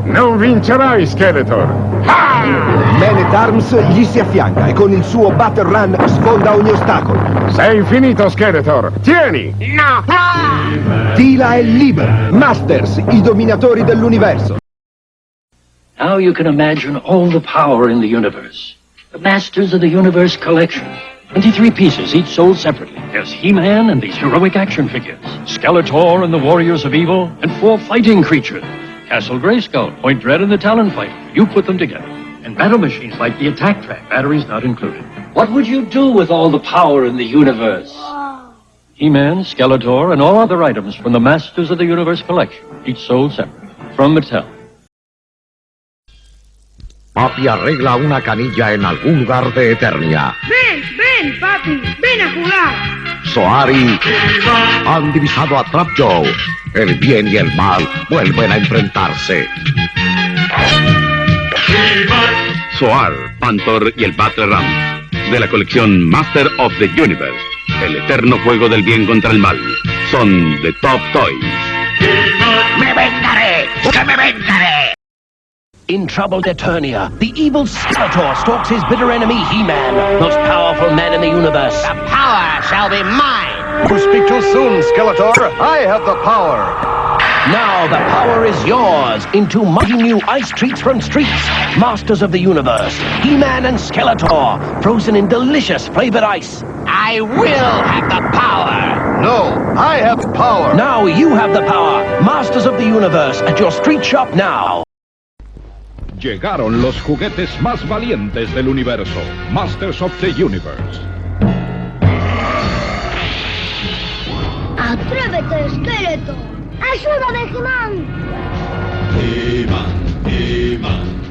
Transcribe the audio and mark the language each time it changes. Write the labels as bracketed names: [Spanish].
[Italian] Non vincerai, Skeletor. Man at Arms gli si affianca e con il suo Battle Run sfonda ogni ostacolo. Sei finito, Skeletor. Tieni! No! Tila è libera. Masters, i dominatori dell'universo. [English] Now you can imagine all the power in the universe. The Masters of the Universe collection. 23 pieces, each sold separately. There's He-Man and these heroic action figures. Skeletor and the Warriors of Evil, and 4 fighting creatures. Castle Grayskull, Point Dread, and the Talon Fighter. You put them together. And battle machines like the Attack Track, batteries not included. What would you do with all the power in the universe? He-Man, Skeletor, and all other items from the Masters of the Universe collection, each sold separately. From Mattel. [Spanish] Papi arregla una canilla en algún lugar de Eternia. Ven, papi, ven a jugar. Soari han divisado a Trap Joe. El bien y el mal vuelven a enfrentarse. Soar, Panther y el Battle Ram, de la colección Master of the Universe, el eterno juego del bien contra el mal, son de Top Toys. ¡Me vengaré! ¡Que me vengaré! [English] In troubled Eternia, the evil Skeletor stalks his bitter enemy He-Man, most powerful man in the universe. The power shall be mine! You speak too soon, Skeletor. I have the power. Now the power is yours in 2 mighty new ice treats from Streets, Masters of the Universe, He-Man and Skeletor, frozen in delicious flavored ice. I will have the power! No, I have power. Now you have the power, Masters of the Universe, at your street shop now. [Spanish] Llegaron los juguetes más valientes del universo, Masters of the Universe. ¡Atrévete, Skeletor! ¡Ayúdame, He-Man! He-Man.